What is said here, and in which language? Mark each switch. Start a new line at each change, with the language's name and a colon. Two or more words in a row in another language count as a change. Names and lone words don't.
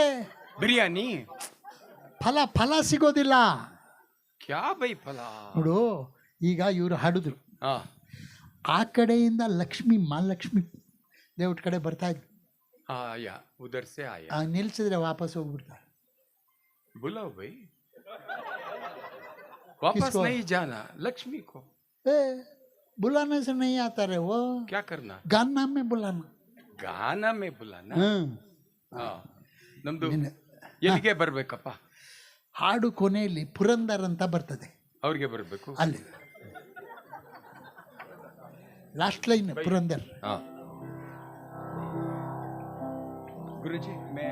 Kannada: ಬಿರಿಯಾನಿ. ಫಲ ಸಿಗೋದಿಲ್ಲ.
Hindi: क्या भाई फल
Kannada: ನೋಡು, ಈಗ ಇವರು ಹಾಡಿದ್ರು, ಆ ಕಡೆಯಿಂದ ಲಕ್ಷ್ಮಿ ಮಹಾಲಕ್ಷ್ಮಿ ದೇವ್ರ ಕಡೆ ಬರ್ತಾ ಇದ್ರು.
Hindi: आया उधर से आया.
Kannada: ನಿಲ್ಸಿದ್ರೆ ವಾಪಸ್ ಹೋಗ್ಬಿಡ್ತಾರೆ.
Hindi: बुलाओ भाई, वापस नहीं जाना लक्ष्मी को. बुलाने से नहीं आता रे वो. क्या करना, गाना में बुलाना. गाना में बुलाना.
Kannada: ನಮ್ದು ಎಲ್ಲಿಗೆ ಬರ್ಬೇಕಪ್ಪ? ಹಾಡು ಕೊನೆಯಲ್ಲಿ ಪುರಂದರ್ ಅಂತ ಬರ್ತದೆ, ಅವ್ರಿಗೆ ಬರ್ಬೇಕು. ಅಲ್ಲಿ
English: last line
Kannada: ಪುರಂದರ್.
Hindi: गुरुजी में